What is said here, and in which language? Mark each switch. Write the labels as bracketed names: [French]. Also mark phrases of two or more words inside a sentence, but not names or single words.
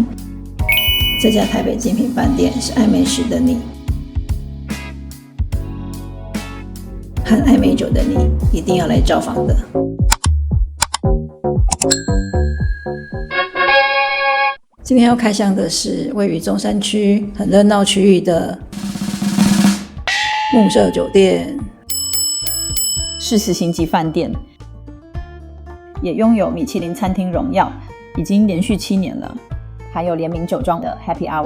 [Chinese] 這家台北精品飯店是愛美食的你和愛美酒的你一定要來造訪的。今天要開箱的是位於中山區很熱鬧區域的慕舍酒店，是4星級飯店，也擁有米其林餐廳榮耀，已經連續7年了。還有聯名酒莊的 [English] Happy Hour，